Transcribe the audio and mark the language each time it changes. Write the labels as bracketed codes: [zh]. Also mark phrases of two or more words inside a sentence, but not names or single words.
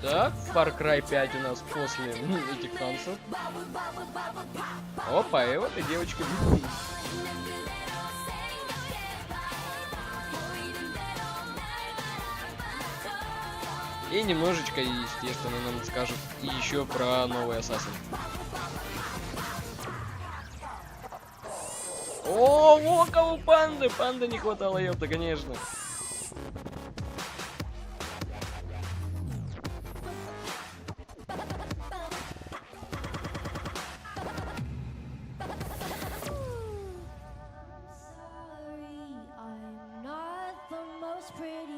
[ru] Так, Far Cry 5 у нас после этих танцев. Опа, и вот и девочка. И немножечко, естественно, нам скажут еще про новый Ассасин. О, во кого панды! Панды не хватало, ёпта, конечно. [en] I'm not the most pretty.